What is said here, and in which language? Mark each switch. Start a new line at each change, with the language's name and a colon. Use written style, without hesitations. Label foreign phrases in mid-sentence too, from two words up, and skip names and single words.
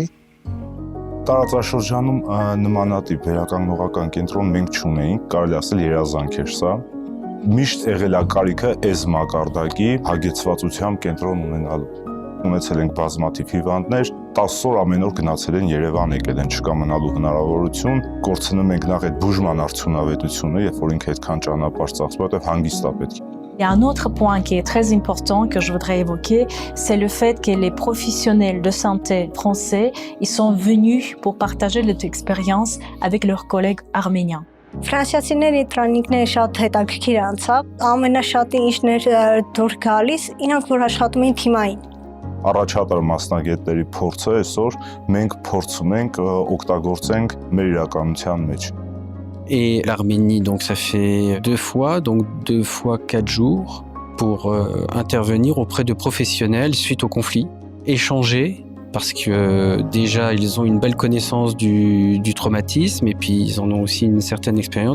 Armenian: Տարածաշրջանում նմանատիպ վերականգնողական կենտրոն մենք չունեինք, կարելի ասել երազանք էր սա։ Միշտ եղել է կարիքը այս մակարդակի հագեցվածությամբ կենտրոն ունենալու։ Ունեցել ենք բազմաթիվ հիվանդներ, 10 օր ամեն օր գնացել են Երևան, եկել են, չկա մնալու հնարավորություն, կորցնում ենք նախ այդ բուժման արդյունավետությունը, երբ որ ինքը այդքան ճանապարհ ծախսում, որտեղ հանգիստ է պետք։
French: Il y a un autre point qui est très important que je voudrais évoquer, c'est le fait que les professionnels de santé français, ils sont venus pour partager leur expérience avec leurs collègues arméniens.
Armenian: Ֆրանսիացիների տրանիկները շատ հետաքրքիր անցավ, ամենաշատը ինչներ դուր գալիս, իրանք որ աշխատում են թիմային։ Առաջատար մասնագետների փորձը այսօր մենք փորձում ենք օգտագործենք մեր իրականության մեջ։
French: Et l'Arménie, donc ça fait 2 fois, donc 2 fois 4 jours pour intervenir auprès de professionnels suite au conflit, échanger. Parce que déjà, ils ont une belle connaissance du traumatisme et puis ils en ont aussi une certaine expérience.